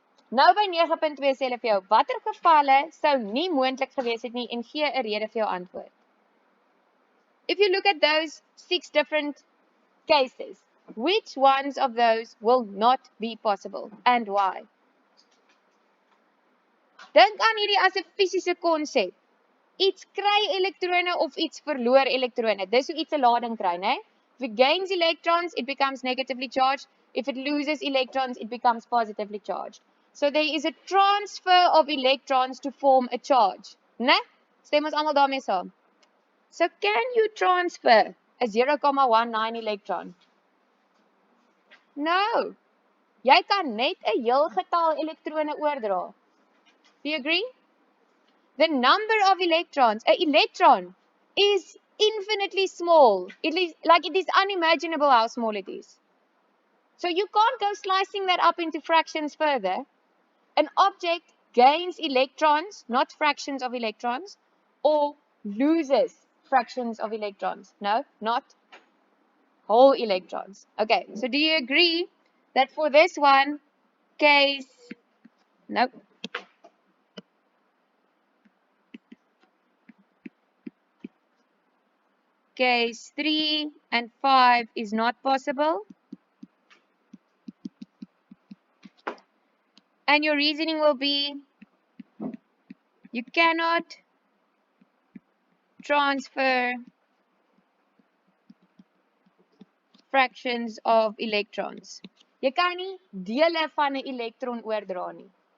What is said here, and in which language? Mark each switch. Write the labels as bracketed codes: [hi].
[af] Nou by 9.2 sê hulle vir jou, watter gevalle sou nie moontlik gewees het nie en gee 'n rede vir jou antwoord. [en] If you look at those 6 different cases, which ones of those will not be possible and why? [af] Dink aan hierdie as 'n fisiese konsep. Iets kry elektrone of iets verloor elektrone. Dis hoe iets 'n lading kry, né? [en] If it gains electrons, it becomes negatively charged. If it loses electrons, it becomes positively charged. So there is a transfer of electrons to form a charge, né? [af] Stem ons almal daarmee saam. [en] So can you transfer a 0,19 electron? No. [af] Jy kan net 'n heel getal elektrone oordra. [en] Do you agree? The number of electrons, an electron is infinitely small. It is unimaginable how small it is. So you can't go slicing that up into fractions further. An object gains electrons, not fractions of electrons, or loses fractions of electrons. No, not whole electrons. Okay, so do you agree that for this one, case, nope. Case 3 and 5 is not possible. And your reasoning will be, you cannot transfer fractions of electrons. [af] Jy kan nie dele van 'n elektron oordra nie.